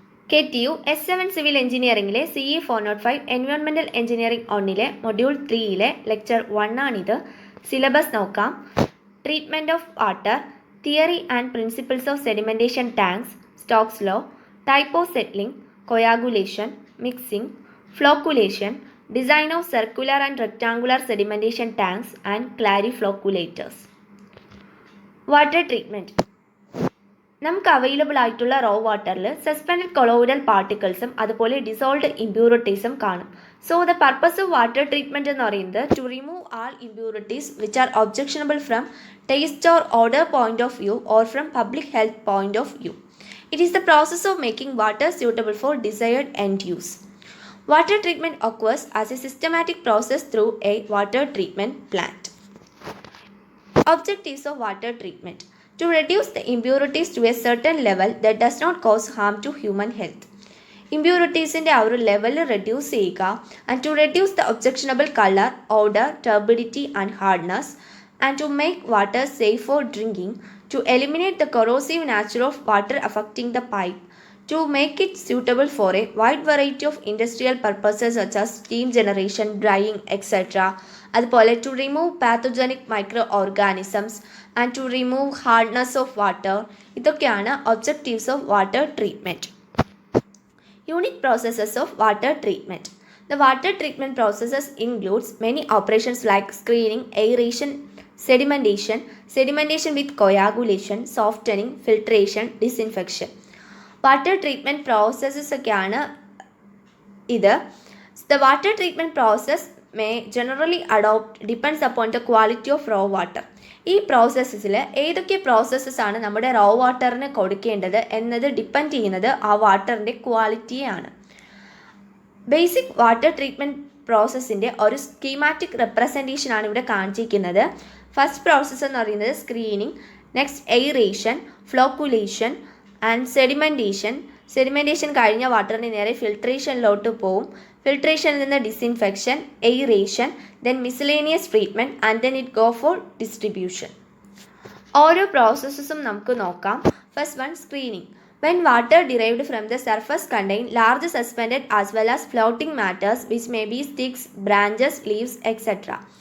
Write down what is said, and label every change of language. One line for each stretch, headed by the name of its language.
Malayalam: KTU S7 Civil Engineeringile CE 405 Environmental Engineering ഒന്നിലെ module 3ലെ lecture 1 ആണിത്. Syllabus നോക്കാം.
English: Treatment of water, theory and principles of sedimentation tanks, Stokes law, type of settling, coagulation, mixing, flocculation, design of circular and rectangular sedimentation tanks and clariflocculators. Water treatment.
Malayalam: നമുക്ക് available ആയിട്ടുള്ള raw വാട്ടറിൽ suspended colloidal പാർട്ടിക്കിൾസും അതുപോലെ dissolved ഇമ്പ്യൂരിറ്റീസും കാണും.
English: so the purpose of water treatment
Malayalam: എന്ന് പറയുന്നത്
English: To remove all impurities which are objectionable from taste or order point of view or from public health point of view. It is the process of making water suitable for desired end use. Water treatment occurs as a systematic process through a water treatment plant. Objectives of water treatment: to reduce the impurities to a certain level that does not cause harm to human health. Impuritiesന്റെ
Malayalam: ആ ഒരു level reduce ചെയ്യുക,
English: and to reduce the objectionable color, odor, turbidity and hardness, and to make water safe for drinking, to eliminate the corrosive nature of water affecting the pipe, to make it suitable for a wide variety of industrial purposes such as steam generation, drying, etc. അതുപോലെ to remove pathogenic microorganisms and to remove hardness of water. ഇതൊക്കെയാണ് objectives of water treatment. Unique processes of water treatment. The water treatment processes includes many operations like screening, aeration, sedimentation, sedimentation with coagulation, softening, filtration, disinfection.
Malayalam: Water treatment processes ഒക്കെയാണ് ഇത്.
English: The water treatment process may generally adopt depends upon the quality of raw water.
Malayalam: ഈ പ്രോസസ്സിൽ ഏതൊക്കെ processes ആണ് നമ്മുടെ raw വാട്ടറിന് കൊടുക്കേണ്ടത് എന്നത് depend ചെയ്യുന്നത് ആ വാട്ടറിൻ്റെ ക്വാളിറ്റിയാണ്. ബേസിക് വാട്ടർ ട്രീറ്റ്മെൻറ്റ് പ്രോസസ്സിൻ്റെ ഒരു സ്കീമാറ്റിക് റെപ്രസെൻറ്റേഷൻ ആണ് ഇവിടെ കാണിച്ചിരിക്കുന്നത്. ഫസ്റ്റ് പ്രോസസ്സ് എന്ന് പറയുന്നത് screening, next aeration, flocculation and sedimentation കഴിഞ്ഞ വാട്ടറിന് നേരെ ഫിൽട്രേഷനിലോട്ട് പോവും.
English: ഫിൽട്രേഷനിൽ നിന്ന് disinfection, aeration, then miscellaneous treatment and then it go for distribution.
Malayalam: ഓരോ പ്രോസസ്സസും നമുക്ക് നോക്കാം. First one, screening.
English: When water derived from the surface contain large suspended as well as floating matters which may be sticks, branches, leaves, etc.